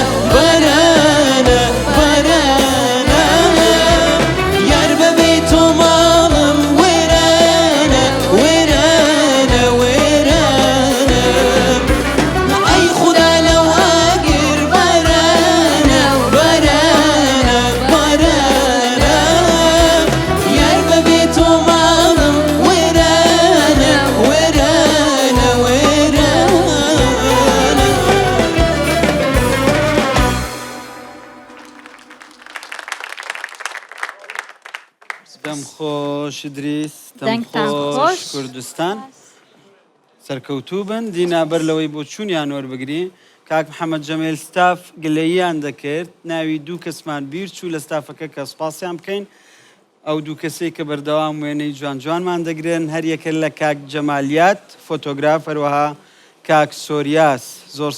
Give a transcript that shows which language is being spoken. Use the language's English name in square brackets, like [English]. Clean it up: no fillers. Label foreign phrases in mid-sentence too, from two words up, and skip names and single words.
[Central Kurdish] برانا برانا یار ببیت و مالم ورانا ورانا ورانا ای خدا لو اگر برانا برانا برانا یار ببیت و مالم ورانا ورانا ورانا دەم خۆش ئیدریس، دەنگتان خۆش. کوردستان سەرکەوتوو بن دینابەر لەوەی بۆ چوونیان وەربگری کاک محەممەد جەمیل ستاف گلەییان دەکرد ناوی دوو کەسمان بیر چوو لە ستافەکە کە سپاسیان بکەین ئەو دوو کەسێک کە بەردەوام وێنەی جوان جوانمان دەگرن هەریەکە لە کاک جەمالیات فۆتۆگراف هەروەها کاک سۆریاس زۆر سپاس بۆ